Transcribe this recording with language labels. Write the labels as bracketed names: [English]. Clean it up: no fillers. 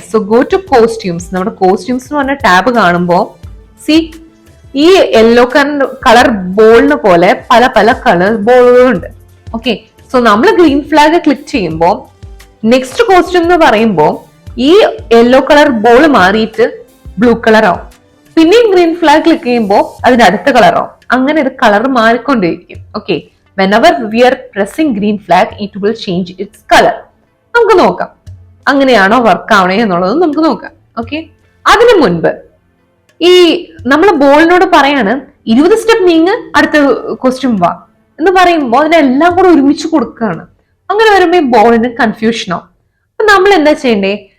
[Malayalam] So go to costumes. നമ്മുടെ costumes എന്ന് പറഞ്ഞ ടാബ് കാണുമ്പോൾ സി ഈ യെല്ലോ കളർ ബോളിന് പോലെ പല പല കളർ ബോളുകളുണ്ട്. ഓക്കെ, സോ നമ്മൾ ഗ്രീൻ ഫ്ലാഗ് ക്ലിക്ക് ചെയ്യുമ്പോൾ നെക്സ്റ്റ് കോസ്റ്റ്യൂം എന്ന് പറയുമ്പോൾ ഈ യെല്ലോ കളർ ബോൾ മാറിയിട്ട് ബ്ലൂ കളർ ആവും. പിന്നെയും ഗ്രീൻ ഫ്ലാഗ് ക്ലിക്ക് ചെയ്യുമ്പോൾ അതിന്റെ അടുത്ത കളർ ആവും. അങ്ങനെ ഇത് കളർ മാറിക്കൊണ്ടിരിക്കും. [English] Okay, whenever we are pressing green flag it will change its color. [Malayalam] നമുക്ക് നോക്കാം അങ്ങനെയാണോ വർക്ക് ആവണേ എന്നുള്ളത് നമുക്ക് നോക്കാം. ഓക്കെ, അതിനു മുൻപ് ഈ നമ്മളെ ബോളിനോട് പറയാണ് 20 സ്റ്റെപ്പ് നീങ്ങ് അടുത്ത ക്വസ്റ്റ്യൻ വാ എന്ന് പറയുമ്പോൾ അതിനെല്ലാം കൂടെ ഒരുമിച്ച് കൊടുക്കുകയാണ്. അങ്ങനെ വരുമ്പോൾ ഈ ബോളിന് കൺഫ്യൂഷനോ. അപ്പൊ നമ്മൾ എന്താ ചെയ്യണ്ടേ?